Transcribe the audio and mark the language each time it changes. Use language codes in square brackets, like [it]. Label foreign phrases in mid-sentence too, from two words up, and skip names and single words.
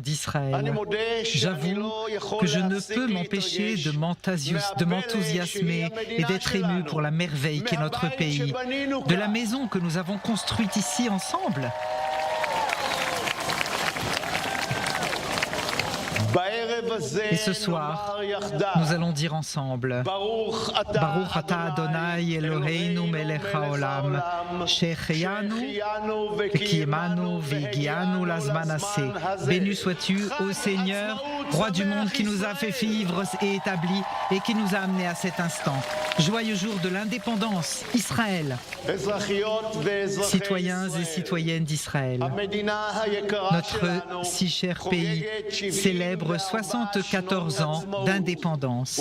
[fr] d'Israël, j'avoue que je ne peux m'empêcher de m'enthousiasmer et d'être ému pour la merveille qu'est notre pays, de la maison que nous avons construite ici ensemble. Et ce soir, nous allons dire ensemble [he] ברוך אתה אדוני אלוהינו מלך העולם שהחיינו וקיימנו והגיענו לזמן הזה. [fr] Béni sois-tu, ô Seigneur, Roi du monde qui nous a fait vivre et établi et qui nous a amenés à cet instant. Joyeux jour de l'indépendance, Israël. Citoyens et citoyennes d'Israël, notre si cher pays célèbre 74 ans d'indépendance.